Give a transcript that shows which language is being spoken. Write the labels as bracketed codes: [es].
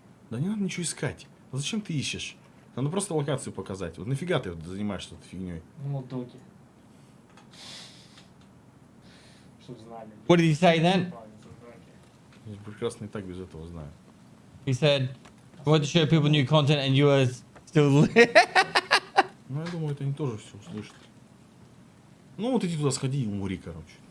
[ru] Да не надо ничего искать. А зачем ты ищешь? Надо просто локацию показать. Вот нафига ты вот занимаешься этой фигней? Ну, доки. Чтоб знали. [en] What did he say then? [ru] Я прекрасно и так без этого знаю. [en] He said, "I want to show people new content, and you are still." [ru] Ну, я думаю, это они тоже все услышат. Ну, вот иди туда сходи и умри, короче.